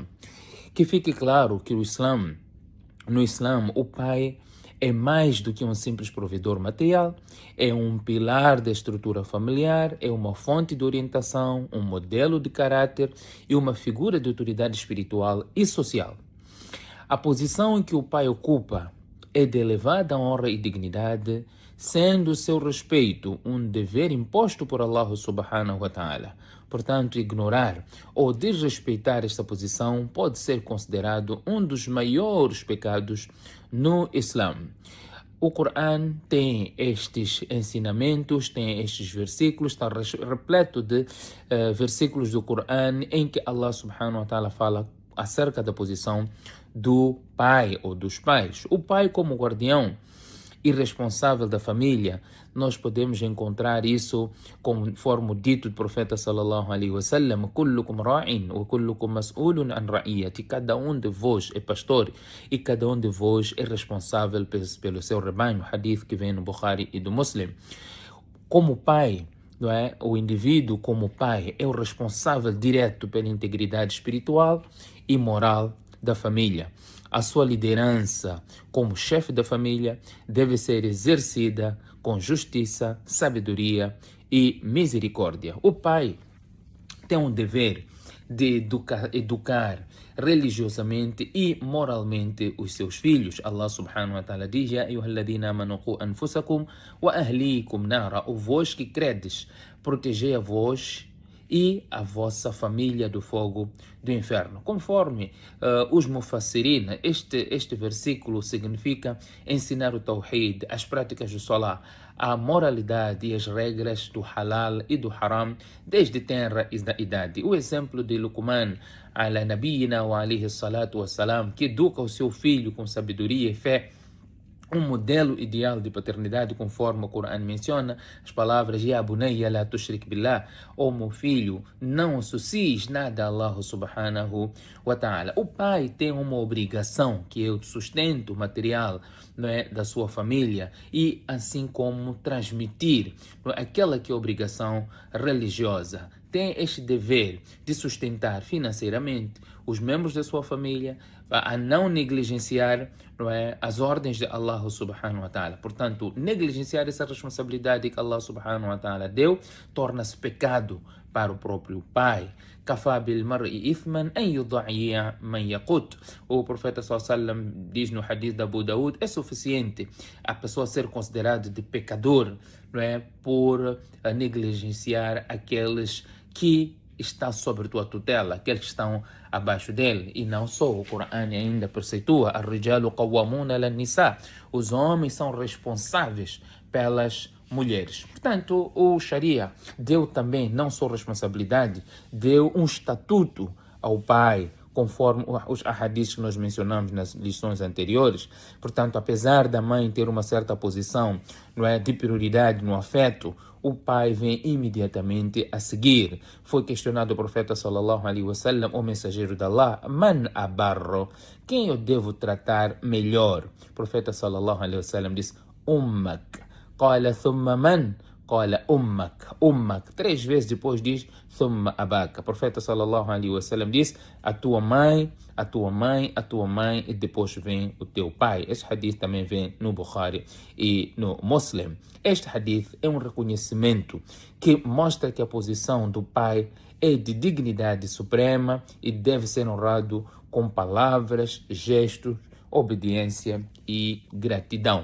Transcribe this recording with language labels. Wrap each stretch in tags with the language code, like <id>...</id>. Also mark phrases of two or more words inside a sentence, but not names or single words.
<pt>Que fique claro que no Islã, o pai é mais do que um simples provedor material, é um pilar da estrutura familiar, é uma fonte de orientação, um modelo de caráter e uma figura de autoridade espiritual e social. A posição que o pai ocupa é de elevada honra e dignidade, sendo o seu respeito um dever imposto por Allah</pt> <ar>سبحانه وتعالى.</ar> <pt>Portanto, ignorar ou desrespeitar esta posição pode ser considerado um dos maiores pecados no Islã. O Coran tem estes ensinamentos, tem estes versículos, está repleto de versículos do Coran em que Allah</pt> <ar>سبحانه وتعالى</ar> <pt>fala acerca da posição do pai ou dos pais. O pai como guardião e responsável da família, nós podemos encontrar isso conforme o dito do profeta</pt> <ar>صلى الله عليه وسلم: كلكم راع وكلكم مسؤول عن رعيته.</ar> <pt>Cada um de vós é pastor e cada um de vós é responsável pelo seu rebanho. Hadith que vem no Bukhari e do Muslim. Como pai, não é? O indivíduo como pai é o responsável direto pela integridade espiritual e moral da família. A sua liderança como chefe da família deve ser exercida com justiça, sabedoria e misericórdia. O pai tem um dever de educar religiosamente e moralmente os seus filhos.</pt> <ar>الله سبحانه وتعالى diz: يا أيها الذين آمنوا قوا أنفسكم وأهليكم نارا.</ar> <pt>O vós que credes, protegei a vós e a vossa família do fogo do inferno. Conforme os mufassirin, este versículo significa ensinar o tawhid, as práticas do salah, a moralidade e as regras do halal e do haram desde tenra idade. O exemplo de Luqman</pt> <ar>على نبينا وعليه الصلاة والسلام,</ar> <pt>que educa o seu filho com sabedoria e fé, um modelo ideal de paternidade, conforme o Coran menciona as palavras:</pt> <ar>يا بني لا تشرك بالله,</ar> <pt>oh meu filho, não associes nada a Allah</pt> <ar>سبحانه وتعالى.</ar> <pt>O pai tem uma obrigação, que é o sustento material, não é, da sua família, e assim como transmitir, não é, aquela que é a obrigação religiosa. Tem este dever de sustentar financeiramente os membros da sua família, a não negligenciar, não é, as ordens de Allah</pt> <ar>سبحانه وتعالى.</ar> <pt>Portanto, negligenciar essa responsabilidade que Allah</pt> <ar>سبحانه وتعالى</ar> <pt>deu torna-se pecado para o próprio pai.</pt> <ar>كفى بالمرء إثما أن يضيع من يقوت.</ar> <pt>O profeta</pt> <ar>صلى الله عليه وسلم</ar> <pt>diz no hadith de Abu Daud: é suficiente a pessoa ser considerada de pecador, não é, por negligenciar aqueles que está sobre tua tutela, aqueles que estão abaixo dele. E não só, o Coran ainda preceitua:</pt> <ar>الرجال قوامون على النساء.</ar> <pt>Os homens são responsáveis pelas mulheres. Portanto, o Sharia deu também não só responsabilidade, deu um estatuto ao pai, conforme os ahadiths que nós mencionamos nas lições anteriores. Portanto, apesar da mãe ter uma certa posição, não é, de prioridade no afeto, o pai vem imediatamente a seguir. Foi questionado o profeta</pt> <ar>صلى الله عليه وسلم,</ar> <pt>o mensageiro de Allah:</pt> <ar>من أبر?</ar> <pt>Quem eu devo tratar melhor? O profeta</pt> <ar>صلى الله عليه وسلم</ar> <pt>disse: Ummak.</pt> <ar>قال ثم من؟ قال أمك.</ar> <pt>3 vezes depois diz</pt> <ar>ثم أباك.</ar> <pt>O profeta</pt> <ar>صلى الله عليه وسلم</ar> <pt>diz a tua mãe, a tua mãe, a tua mãe e depois vem o teu pai. Este hadith também vem no Bukhari e no Muslim. Este hadith é um reconhecimento que mostra que a posição do pai é de dignidade suprema e deve ser honrado com palavras, gestos, obediência e gratidão.</pt>